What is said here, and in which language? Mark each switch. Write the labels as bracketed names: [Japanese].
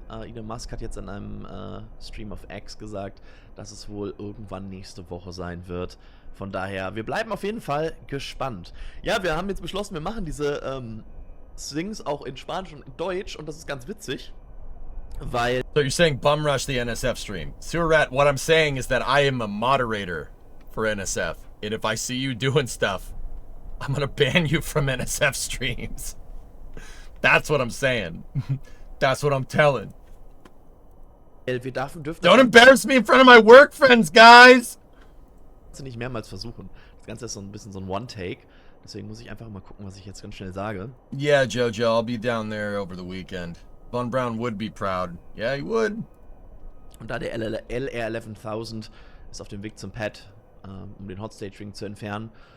[German] Elon Musk hat jetzt in einem Stream of X gesagt, dass es wohl irgendwann nächste Woche sein wird. Von daher, wir bleiben auf jeden Fall gespannt. Ja, wir haben jetzt beschlossen, wir machen diese Things auch in Spanisch und in Deutsch und das ist ganz witzig, weil... [English] So you're saying bum rush the NSF stream. Surat, what I'm saying is that I am a moderator for NSF, and if I see you doing stuff, I'm gonna ban you from NSF streams. That's what I'm saying. That's what I'm telling. Don't embarrass me in front of my work friends, guys! [German] Nicht mehrmals versuchen. Das Ganze ist so ein bisschen so ein One-Take. Deswegen muss ich einfach mal gucken, was ich jetzt ganz schnell sage. [English] Yeah, Jojo, I'll be down there over the weekend. Von Braun would be proud. Yeah, he would. [German] Und da der LR11000 ist auf dem Weg zum Pad, um den Hot-Stage-Ring zu entfernen.